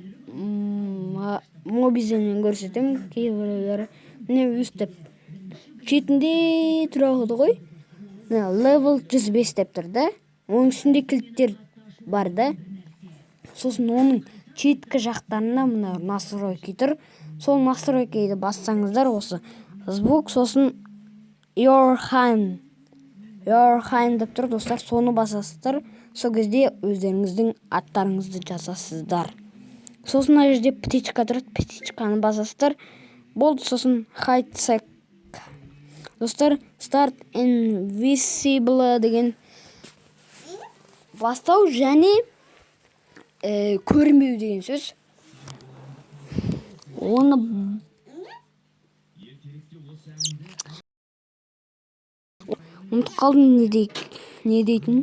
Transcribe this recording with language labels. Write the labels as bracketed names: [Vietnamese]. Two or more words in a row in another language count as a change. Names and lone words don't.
[Kazakh] Мобизенмен көрсетемін, кейбіреулері міне өстіп шетінде тұрады ғой. Level 105 деп тұр да. Оның үстінде кілттер бар да. Сосын оның четкі жақтарында мына настройки тұр. Сол настройкиді бассаңыздар, осы звук, сосын [English] your hand [Kazakh] деп тұр достар. Соны басасыздар. Сол кезде өздеріңіздің аттарыңызды жазасыздар. Сосын мына жерде птичка тұрады, птичканы басасыздар. Болды. Сосын [English] hide sec [Kazakh] достар, [English] start invisible [Kazakh] деген бастау және көрінбеу деген сөз. Оны ұмытып қалдым не дейтін.